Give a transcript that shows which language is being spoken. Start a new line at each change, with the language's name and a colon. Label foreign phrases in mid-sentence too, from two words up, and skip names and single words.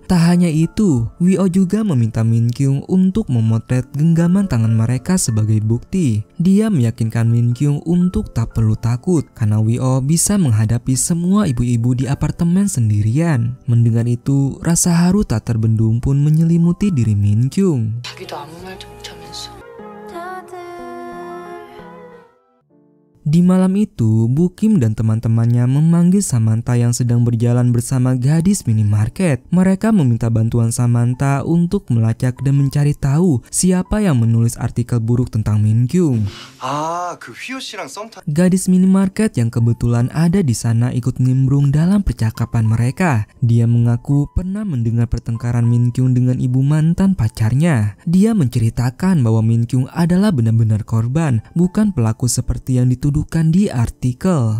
Indonesian: Tak hanya itu, Woo juga meminta Min Kyung untuk memotret genggaman tangan mereka sebagai bukti. Dia meyakinkan Min Kyung untuk tak perlu takut karena Woo bisa menghadapi semua ibu-ibu di apartemen sendirian. Mendengar itu, rasa haru tak terbendung pun menyelimuti diri Min Kyung.
Korean: 자기도 아무 말도 못하면서.
Indonesian: Di malam itu, Bu Kim dan teman-temannya memanggil Samantha yang sedang berjalan bersama gadis minimarket. Mereka meminta bantuan Samantha untuk melacak dan mencari tahu siapa yang menulis artikel buruk tentang Min Kyung.
Korean: 아, 그 휘호 씨랑 썸 타...
Indonesian: Gadis minimarket yang kebetulan ada di sana ikut nimbrung dalam percakapan mereka. Dia mengaku pernah mendengar pertengkaran Min Kyung dengan ibu mantan pacarnya. Dia menceritakan bahwa Min Kyung adalah benar-benar korban, bukan pelaku seperti yang dituduhkan di artikel.